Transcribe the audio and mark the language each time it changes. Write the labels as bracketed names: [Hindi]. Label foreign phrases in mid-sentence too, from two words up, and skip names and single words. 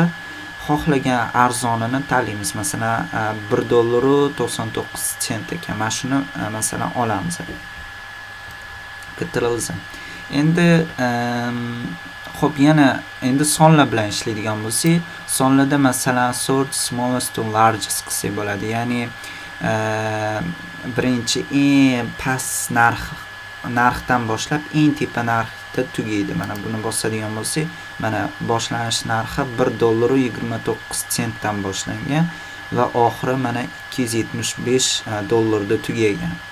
[Uzbek] Xohlagan arzonini tanlaymiz. Masalan, $1.99 ekan. Mana shuni masalan olamiz. Kitirilsin. Endi xo'p, yana endi sonlar bilan ishlaydigan bo'lsak, sonlarda masalan [English] sort smallest to largest [Uzbek] qilsak bo'ladi. Ya'ni birinchi eng past narxdan boshlab eng tepa narxda tugaydi. Mana buni bosadigan bo'lsak, mana boshlanish narxi $1.29 dan boshlangan va oxiri mana $275 da tugagan.